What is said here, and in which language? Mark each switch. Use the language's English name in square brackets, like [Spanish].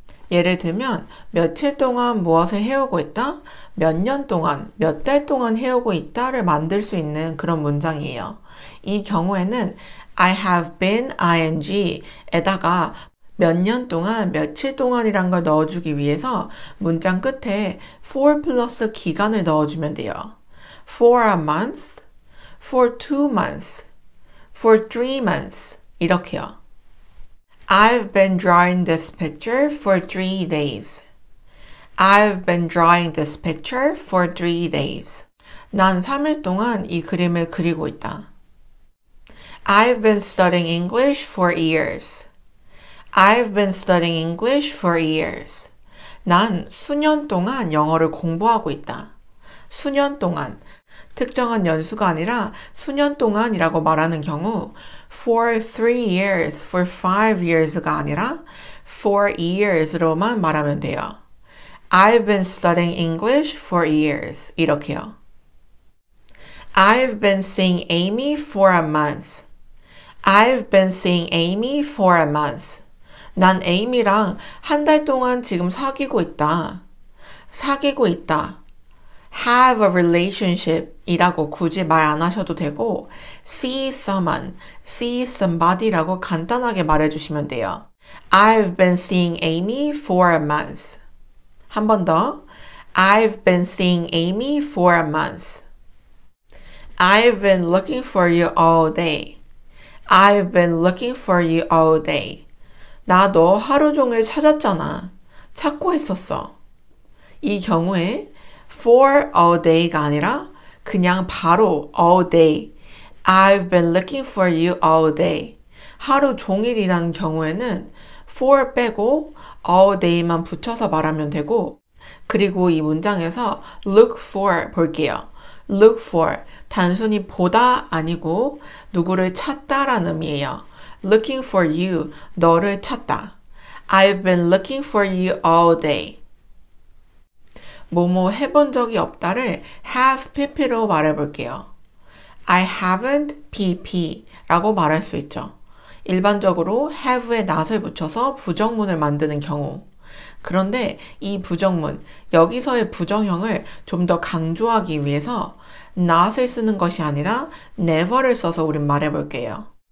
[Korean] 예를 들면 며칠 동안 무엇을 해오고 있다, 몇 년 동안, 몇 달 동안 해오고 있다를 만들 수 있는 그런 문장이에요. 이 경우에는 [English] I have been ing [Korean] 에다가 몇 년 동안, 며칠 동안이란 걸 넣어주기 위해서 문장 끝에 for 플러스 기간을 넣어주면 돼요. [English] For a month, for 2 months, for 3 months [Korean] 이렇게요. [English] I've been drawing this picture for 3 days. I've been drawing this picture for 3 days. [Korean] 난 3일 동안 이 그림을 그리고 있다. [English] I've been studying English for years. I've been studying English for years. [Korean] 난 수년 동안 영어를 공부하고 있다. 수년 동안. 특정한 연수가 아니라 수년 동안이라고 말하는 경우 [English] for 3 years, for 5 years [Korean] 가 아니라 [English] for years [Korean] 로만 말하면 돼요. [English] I've been studying English for years. [Korean] 이렇게요. [English] I've been seeing Amy for a month. I've been seeing Amy for a month. [Korean] 난 에이미랑 한 달 동안 지금 사귀고 있다. 사귀고 있다. [English] have a relationship [Korean] 이라고 굳이 말 안 하셔도 되고 [English] see someone, see somebody [Korean] 라고 간단하게 말해주시면 돼요. [English] I've been seeing Amy for a month. [Korean] 한 번 더. [English] I've been seeing Amy for a month. I've been looking for you all day. I've been looking for you all day. [Korean] 나 너 하루 종일 찾았잖아. 찾고 있었어. 이 경우에 [English] for all day [Korean] 가 아니라 그냥 바로 [English] all day. I've been looking for you all day. [Korean] 하루 종일이라는 경우에는 for 빼고 [English] all day [Korean] 만 붙여서 말하면 되고 그리고 이 문장에서 look for 볼게요. look for 단순히 보다 아니고 누구를 찾다라는 의미예요. [English] looking for you [Korean] 너를 찾다. [English] I've been looking for you all day. [Korean] 뭐뭐 해본 적이 없다를 have pp로 말해볼게요. [English] I haven't pp [Korean] 라고 말할 수 있죠. 일반적으로 have에 not을 붙여서 부정문을 만드는 경우. 그런데 이 부정문, 여기서의 부정형을 좀 더 강조하기 위해서 not을 쓰는 것이 아니라 never를 써서 우린 말해볼게요.